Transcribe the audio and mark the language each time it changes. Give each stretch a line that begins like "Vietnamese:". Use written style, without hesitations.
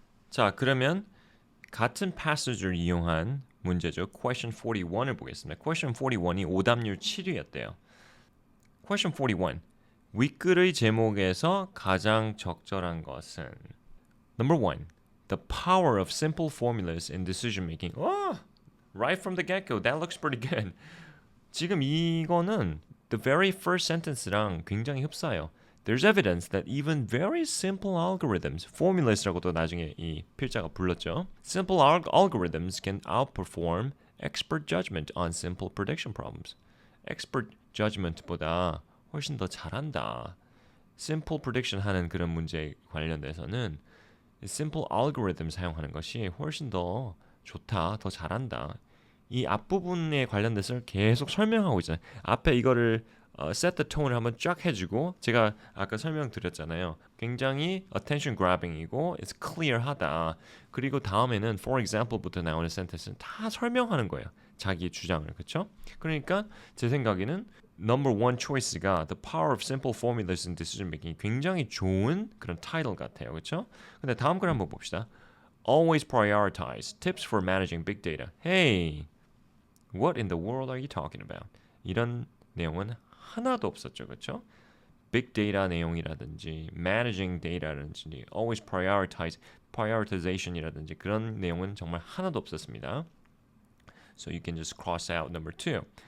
Korean: 자, 그러면 같은 passage를 이용한 문제죠. Question 41을 보겠습니다. Question 41이 오답률 7위였대요.
English: Question 41.
Korean: 윗글의 제목에서 가장 적절한 것은 Number 1.
English: The power of simple formulas in decision making. Oh, right from the get-go. That looks pretty good.
Korean: 지금 이거는
English: the very first sentence
Korean: 랑 굉장히 흡사해요.
English: There's evidence that even very simple algorithms, formulas라고도
Korean: 나중에 이 필자가 불렀죠.
English: Simple algorithms can outperform expert judgment on simple prediction problems.
Korean: Expert judgment보다 훨씬 더 잘한다. Simple prediction 하는 그런 문제에 관련돼서는 simple algorithm 사용하는 것이 훨씬 더 좋다, 더 잘한다. 이 앞부분에 관련돼서 계속 설명하고 있잖아요. 앞에 이거를
English: set the tone
Korean: 을 한번 쫙 해주고 제가 아까 설명드렸잖아요. 굉장히 attention grabbing이고
English: it's clear
Korean: 하다. 그리고 다음에는 for example부터 나오는 sentence는 다 설명하는 거예요. 자기의 주장을. 그렇죠? 그러니까 제 생각에는 number one choice가
English: the power of simple formulas in decision making
Korean: 굉장히 좋은 그런 타이틀 같아요. 그렇죠? 근데 다음 걸 한번 봅시다.
English: Always prioritize tips for managing big data. Hey, what in the world are you talking about?
Korean: 이런 내용은 하나도 없었죠. 그렇죠? Big data 내용이라든지 managing data라든지 always prioritization이라든지 그런 내용은 정말 하나도 없었습니다.
English: So you can just cross out number 2.